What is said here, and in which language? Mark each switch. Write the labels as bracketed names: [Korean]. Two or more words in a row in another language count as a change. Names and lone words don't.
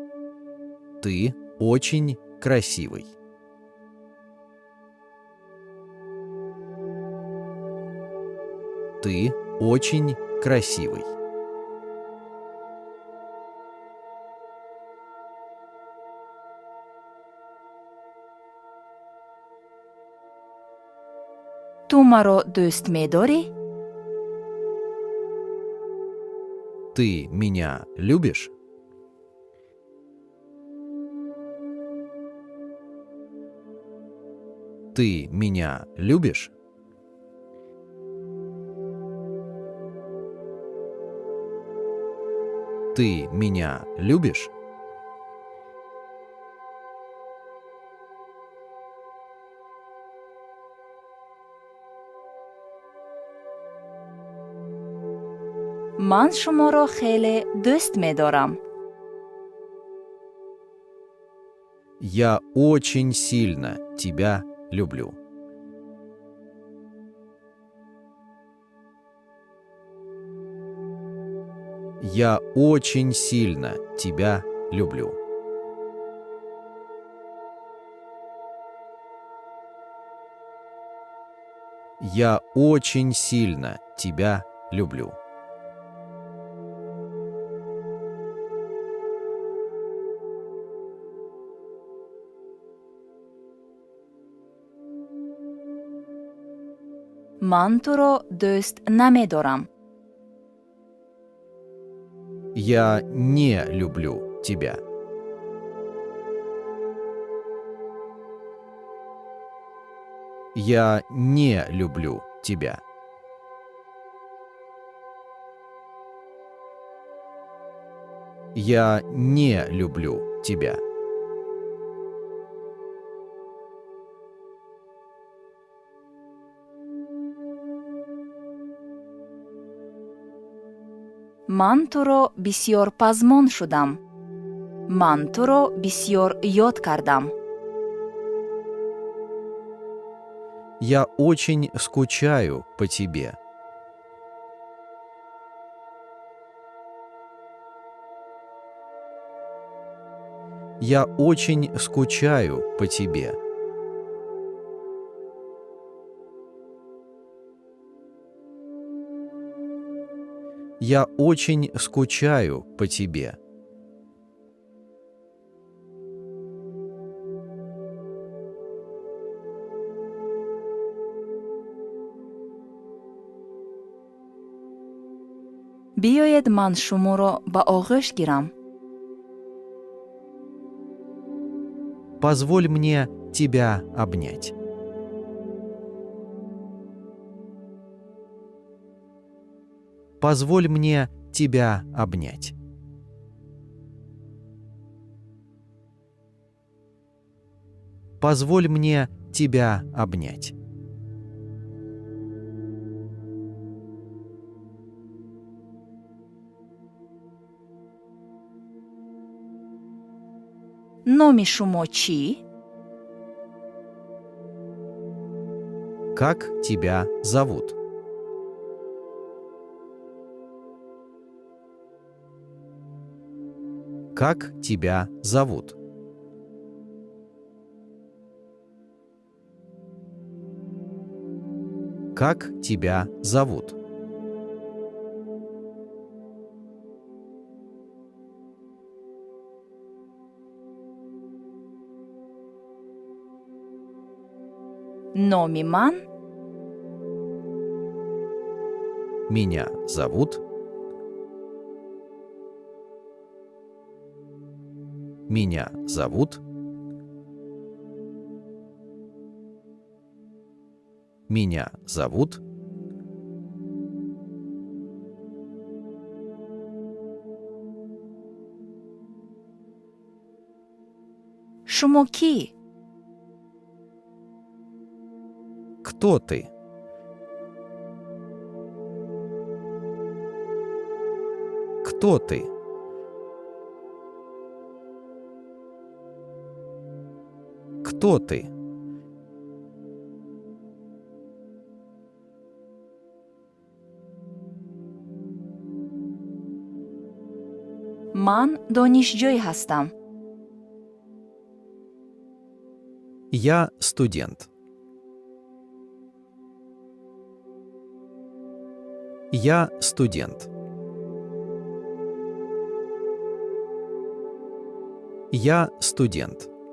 [Russian] Ты очень красивый. Ты очень красивый. [Tajik] Ту маро дӯст медорӣ? [Russian] Ты меня любишь? Ты меня любишь? Ты меня любишь? [Tajik] ман шуморо хеле дӯст медорам. [Russian] Я очень сильно тебя люблю. Я очень сильно тебя люблю. Я очень сильно тебя люблю. [Tajik] ман туро дӯст намедорам. [Russian] Я не люблю тебя. Я не люблю тебя. Я не люблю тебя. [Tajik] ман туро бисьёр пазмон шудам. ман туро бисьёр ёд кардам. [Russian] Я очень скучаю по тебе. Я очень скучаю по тебе. Я очень скучаю по тебе. [Tajik] биёед ман шуморо ба оғӯш гирам. [Russian] Позволь мне тебя обнять. Позволь мне тебя обнять. Позволь мне тебя обнять. [Tajik] номи шумо чӣ? [Russian] Как тебя зовут? Как тебя зовут? Как тебя зовут? [Tajik] номи ман [Russian] Меня зовут. Меня зовут. Меня зовут. [Tajik] шумо кӣ? [Russian] Кто ты? Кто ты? Кто ты? [Tajik] ман донишҷӯй ҳастам. [Russian] Я студент. Я студент. Я студент.